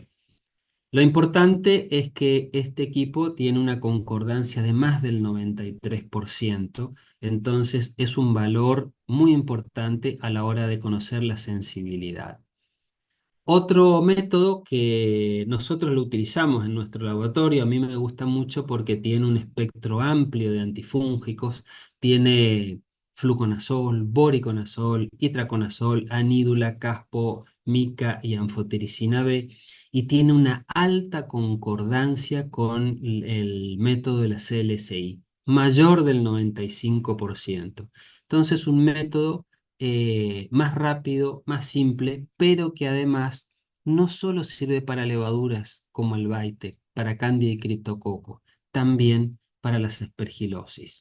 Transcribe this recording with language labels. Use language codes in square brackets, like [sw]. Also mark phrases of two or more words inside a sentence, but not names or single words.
[es] Lo importante es que este equipo tiene una concordancia de más del 93%, entonces es un valor muy importante a la hora de conocer la sensibilidad. Otro método que nosotros lo utilizamos en nuestro laboratorio, a mí me gusta mucho porque tiene un espectro amplio de antifúngicos, tiene fluconazol, voriconazol, itraconazol, anídula, caspo, mica y anfotericina B, y tiene una alta concordancia con el método de la CLSI, mayor del 95%. Entonces, un método más rápido, más simple, pero que además no solo sirve para levaduras como el Bytec, para Candida y Criptococo, también para las aspergilosis.